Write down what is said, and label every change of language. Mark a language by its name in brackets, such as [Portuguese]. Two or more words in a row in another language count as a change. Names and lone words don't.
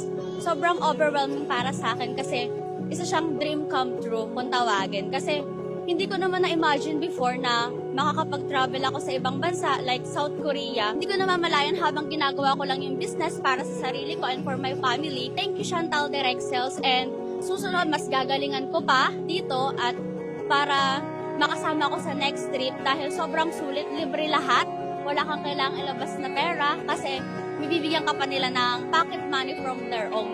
[Filipino] Sobrang overwhelming para sa akin kasi isa siyang [English] dream come true [Filipino] kung tawagin. Kasi hindi ko naman na-imagine before na makakapag-travel ako sa ibang bansa like South Korea. Hindi ko namamalayan habang ginagawa ko lang yung business para sa sarili ko and [English] for my family. Thank you [Filipino] Chantal Direct Sales, and susunod mas gagalingan ko pa dito at para makasama ko sa [English] next trip [Filipino] dahil sobrang sulit, libre lahat. Wala kang kailangang ilabas na pera kasi bibigyan ka pa nila ng [English] pocket money from their own.